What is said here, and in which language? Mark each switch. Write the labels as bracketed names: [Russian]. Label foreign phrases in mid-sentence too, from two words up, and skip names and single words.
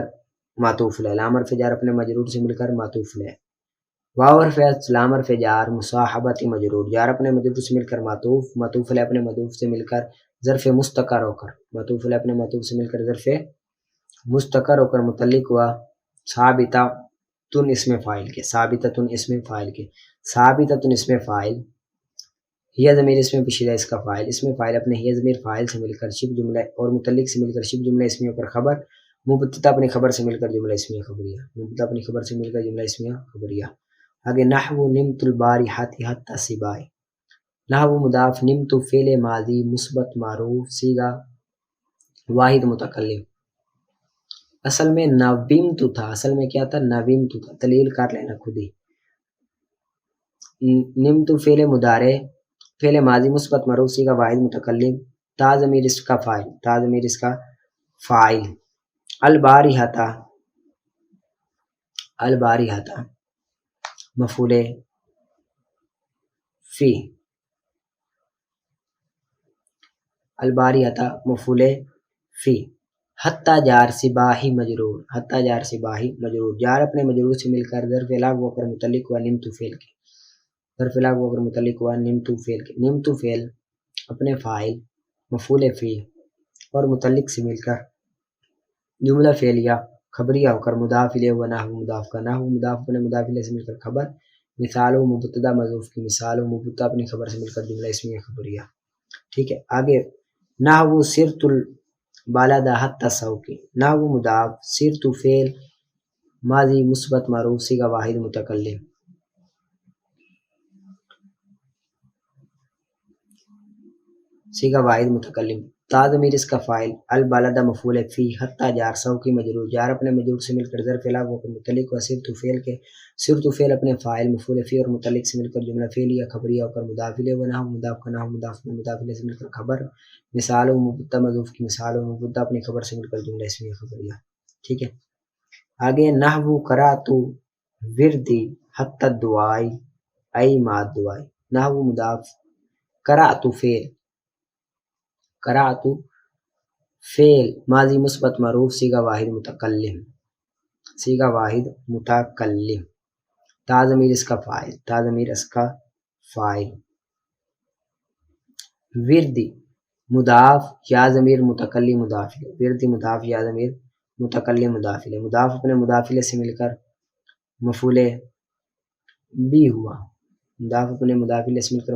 [Urdu] معطوف ہے، لام حرف جار اپنے مجرور سے مل کر معطوف ہے، واو حرف عطف لام حرف جار مصاحبت مجرور، جار اپنے مجرور سے مل کر معطوف، معطوف علیہ اپنے معطوف سے مل کر ظرف مستقر ہو کر، معطوف علیہ اپنے معطوف سے مل کر ظرف مستقر ہو کر متعلق ہوا ثابتہ تن اسم فاعل کے، ثابتہ تن اسم فاعل کے، ثابتہ تن اسم فاعل، ہی ضمیر اسم پوشیدہ اس کا فاعل، اسم فاعل اپنے ہی ضمیر فاعل سے مل کر شبہ جملہ اور متعلق سے مل کر شبہ جملہ اسمیہ پر خبر، مبتدا اپنی خبر سے مل کر جملہ اسمیہ خبریہ، مبتدا اپنی خبر سے مل کر جملہ اسمیہ خبریہ۔ آگے [Arabic] نحو نمت البارحۃ حتی صباح، [Urdu] نحو مضاف نمت فعل ماضی مثبت معروف صیغہ واحد متکلم، اصل میں نومت تھا، اصل میں کیا تھا نومت تھا، تلیل کر لینا خود ہی، نمت فعل مضارع فعل ماضی مثبت معروف صیغہ واحد متکلم، تا ضمیر اس کا فاعل، تا ضمیر اس کا فاعل، البارحۃ، البارحۃ مفعول فی، البارحۃ مفعول فی، حتی جار صباحی مجرور، حتی جار صباحی مجرور، جار اپنے مجرور سے مل کر ظرف لغو ہو کر متعلق ہوا نمت فعل کے، ظرف لغو ہو کر متعلق ہوا نمت فعل کے، نمت فعل اپنے فاعل مفعول فی اور متعلق سے مل کر جملہ فعلیہ خبریہ ہو کر مضاف الیہ و نحو مضاف کا، نحو مضاف اپنے مضاف الیہ سے مل کر خبر، مثال و مبتدا محذوف کی، مثال و مبتدا اپنی خبر سے مل کر جملہ اسمیہ خبریہ، ٹھیک ہے۔ آگے [Arabic] نحو سرت البلد حتی سوقی، [Urdu] نحو مضاف سرت فعل ماضی مثبت معروف صیغہ واحد متکلم، صیغہ واحد متکلم، تا ضمیر اس کا فاعل، البلد مفعول فی، حتی جار سوقی مجرور، جار اپنے مجرور سے مل کر ظرف لغو ہو کر متعلق ہوا سرت فعل کے، سرت فعل اپنے فاعل مفعول فی اور متعلق سے مل کر جملہ فعلیہ خبریہ ہو کر مضاف الیہ و نحو مضاف کا، نحو مضاف اپنے مضاف الیہ سے مل کر خبر، مثال و مبتدا محذوف کی، مثال و مبتدا اپنی خبر سے مل کر جملہ اسمیہ خبریہ، ٹھیک ہے۔ آگے [Arabic] نحو قرأت وردی حتی الدعاء ای مع الدعاء، [Urdu] نحو مضاف قرأت فعل، قرأت فعل ماضی مثبت معروف صیغہ واحد متکلم، صیغہ واحد متکلم، تا ضمیر اس کا فاعل، تا ضمیر اس کا فاعل، وردی مضاف یا ضمیر متکلم مضاف الیہ، وردی مضاف یا ضمیر متکلم مضاف الیہ، مضاف اپنے مضاف الیہ سے مل کر مفعول بی ہوا، مضاف اپنے مضاف الیہ سے مل کر